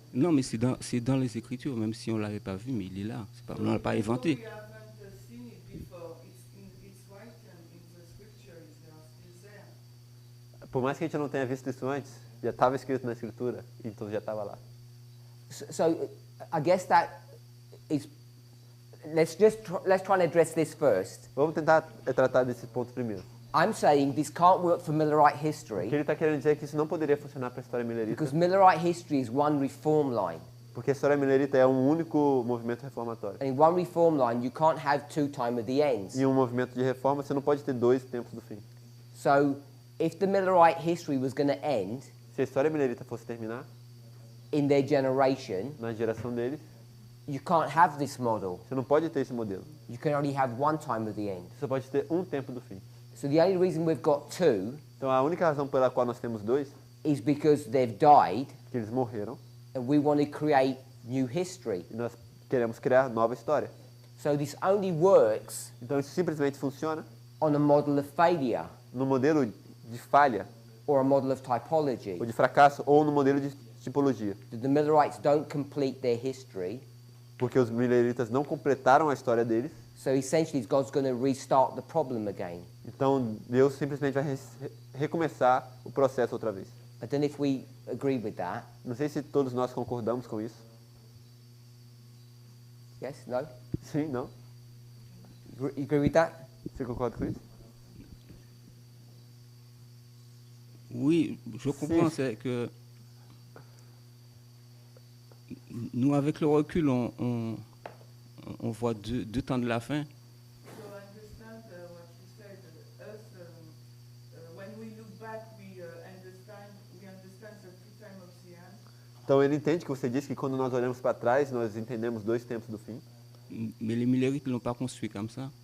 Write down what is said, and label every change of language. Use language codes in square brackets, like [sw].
[fr] Non, mais c'est dans les Écritures, même si on ne l'avait pas vu, mais il est là. On ne l'a pas inventé. [en] We haven't seen it before. It's written in the scriptures. They are still there. [pt] Por mais que a gente não tenha visto isso antes, já estava escrito na escritura, então já estava lá. [en] So I guess that is. Let's try and address this first. [pt] Vamos tentar tratar desse ponto primeiro. [en] I'm saying this can't work for Millerite [pt] O que [en] history [pt] ele está querendo dizer é que isso não poderia funcionar para a história milerita, [en] because Millerite history is one reform line. [pt] porque a história milerita é um único movimento reformatório. [en] And in one reform line, you can't have two time of the ends. [pt] Em um movimento de reforma, você não pode ter 2 tempos do fim. [en] So if the Millerite history was going to end [pt] Se a história milerita fosse terminar, [en] in their generation, [pt] na geração deles, [en] you can't have this model. [pt] você não pode ter esse modelo. [en] You can only have one time of the end. [pt] Você só pode ter um tempo do fim. [en] So the only reason we've got two [pt] Então a única razão pela qual nós temos 2 [en] is because they've died [pt] é que eles morreram [en] and we want to create new history. [pt] e nós queremos criar nova história. [en] So this only works [pt] Então isso simplesmente funciona [en] on a model of failure [pt] no modelo de falha, [en] or a model of typology. [pt] ou de fracasso, ou no modelo de tipologia. [en] The Millerites don't complete their history, [pt] Porque os mileritas não completaram a história deles, [en] so essentially God's going to restart the problem again. [pt] então Deus simplesmente vai recomeçar o processo outra vez. [en] I don't know if we agree with that. [pt] Não sei se todos nós concordamos com isso. [en] Yes? No? [pt] Sim, não? [en] You agree with that? [pt] Você concorda com isso? [fr] Oui, je comprends, c'est que nous, avec le recul, on voit deux temps de la fin. [en] So I understand what you said. Us, when we look back, we understand the two time of the end. [pt] Então ele entende que você disse que quando nós olhamos para trás, nós entendemos 2 tempos do fim. [fr] Mais les Millerites ne l'ont pas construit comme ça.